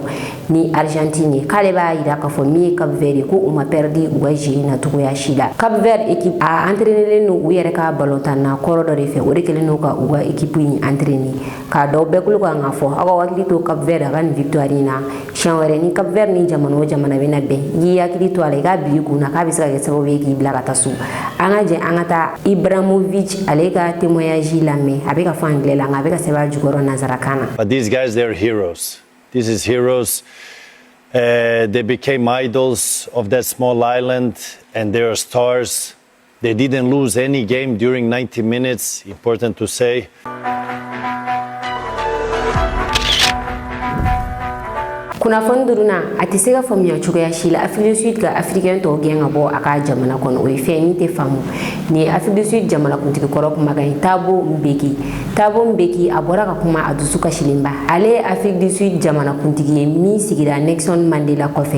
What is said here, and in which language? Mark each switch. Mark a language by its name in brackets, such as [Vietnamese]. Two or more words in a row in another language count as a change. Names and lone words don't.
[Bambara] ni Argentine ye k'ale b'a yira k'a fɔ min ye Cap Vert ye ko u ma perdu u ka jeu na cogoya si la Cap Vert équipe a entraîné no u yɛrɛ ka ballontanna kɔrɔ dɔ de fɛ o de kɛlen no ka u ka équipe in entraîner k'a dɔw bɛɛ kulo kan ka fɔ aw ka hakili to Cap Vert a ka nin [French] victoire victoire [Bambara] in na siɲɛ wɛrɛ ni Cap Vert ni jamana o jamana bɛna bɛn i hakili to a la i k'a bila i kun na k'a bɛ se ka kɛ sababu ye k'i bila ka taa so. An ka jɛ an ka taa Ibrahimovic ale ka témoignage lamɛn a bɛ ka fɔ anglais la nka a bɛ ka sɛbɛn a jukɔrɔ nanzarakan na. [English] But these guys, they're heroes. This is heroes. They became idols of that small island, and they are stars. They didn't lose any game during 90 minutes, important to say. [Bambara] Kunnafoni duruna a tɛ se ka faamuya cogoya si la Afrique du Sud ka africain tɔw gɛn ka bɔ a ka jamana kɔnɔ o ye fɛn min tɛ faamu. Ni ye Afrique du Sud jamanakuntigi kɔrɔ kumakan ye Thabo Mbeki. Thabo Mbeki a bɔra ka kuma a dusu kasilenba. Ale ye Afrique du Sud jamanakuntigi ye min sigira Nelson Mandela kɔfɛ.